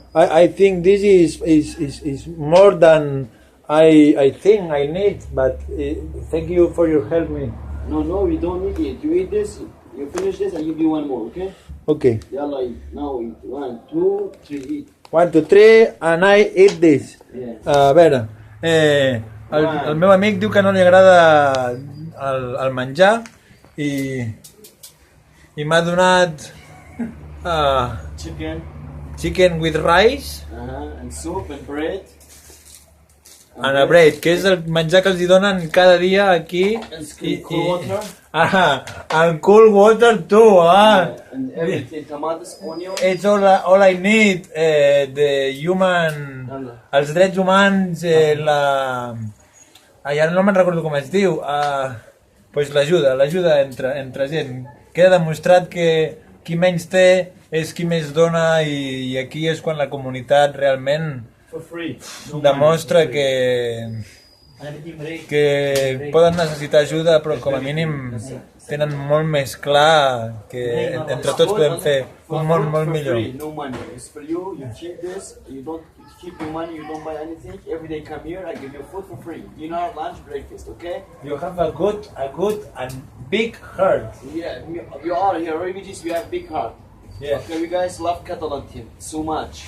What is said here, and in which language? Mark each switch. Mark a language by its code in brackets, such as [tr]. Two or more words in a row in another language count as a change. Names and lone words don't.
[en] I think this is more than I think I need, but thank you for your help me. No, we don't need it. You eat this, you finish this, I give you one more, okay? Okay. Yalla, now eat. 1, 2, 3, eat. 1, 2, 3, and I eat this. Yeah. [ca] A veure, el meu amic diu que no li agrada el menjar i m'ha donat [en] chicken with rice And soup and bread. and a bread, [ca] que és el menjar que els hi donen cada dia aquí. [en] And cool water. And cool water too, And everything, tomatoes, onion. It's all I need, [ca] els drets humans, ara no me'n recordo com es diu, pues l'ajuda entre gent. Queda demostrat que qui menys té és qui més dona i aquí és quan la comunitat realment [en] For free. [ca] demostra que poden necessitar ajuda però com a mínim tenen molt més clar que entre tots podem fer un món molt millor. [en] No money. It's for you. You keep this. You don't keep your money. You don't buy anything. Every day come here. I give you food for free. Dinner, lunch, breakfast. Okay? You have a good and big heart. Yeah. We all here refugees. We have big heart. Yeah. Okay, we guys love Catalan team so much.